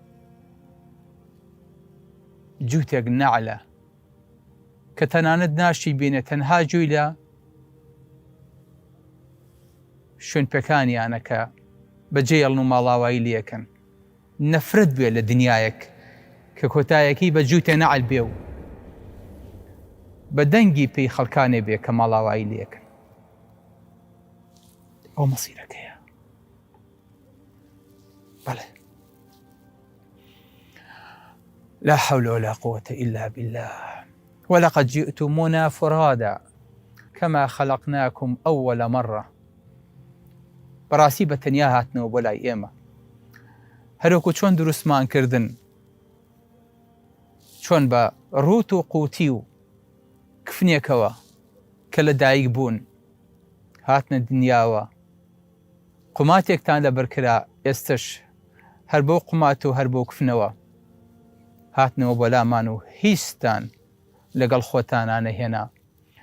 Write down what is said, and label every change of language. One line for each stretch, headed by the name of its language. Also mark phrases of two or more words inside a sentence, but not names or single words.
Central Kurdish: جووتێک نەعلە کە تەنانەت ناشی بینێت، تەنها جووی لە شوێنپێکانیانە کە بەجێیەڵن و ماڵاوایی لێکەن، نەفرەت بێ لە دنیایەک کە کۆتایەکی بە جووتێ نەعل بێ و بە دەنگی پێی خەڵکانێ بێ کە ماڵاوایی لێکەن. ئەو مەسیرەکەیە.
Arabic: بەڵێ لا حول ولا قوة إلا بالله ولقد جئتمونا فرادا كما خلقناكم أول مرة.
Central Kurdish: بەڕاستی بە تەنیا هاتنەوە بۆ لای ئێمە، هەروەکو چۆن دروستمان کردن، چۆن بە ڕوت و قوتی و کفنێکەوە کە لە دایک بوون هاتنە دنیاوە، قوماتێکتان لەبەر کرا، ئێستش هەر بەو قومات و هەر بەو کفنەوە هاتنەوە بۆ لامان و هیچتان لەگەڵ خۆتانە نەهێنا.